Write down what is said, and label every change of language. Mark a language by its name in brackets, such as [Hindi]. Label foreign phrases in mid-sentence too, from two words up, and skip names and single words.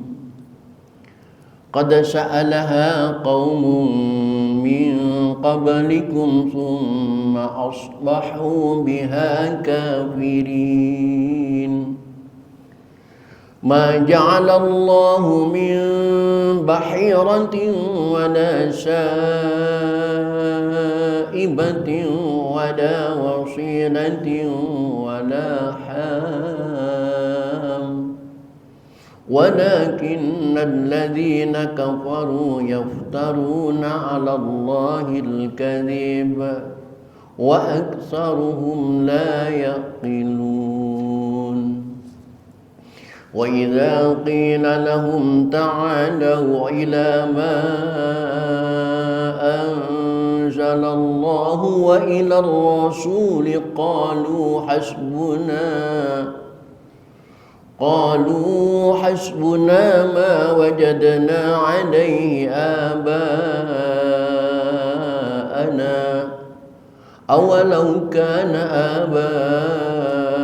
[Arabic] قد سألها قوم من قبلكم ثم أصبحوا بها كافرين. ما جعل الله من بحيرة ولا سائبة ولا وصيلة ولا حام ولكن الذين كفروا يفترون على الله الكذب وأكثرهم لا يعقلون. وإذا قيل لهم تعالوا إلى ما أنزل الله وإلى الرسول قالوا حسبنا ما وجدنا عليه آباءنا أولو كان آباءنا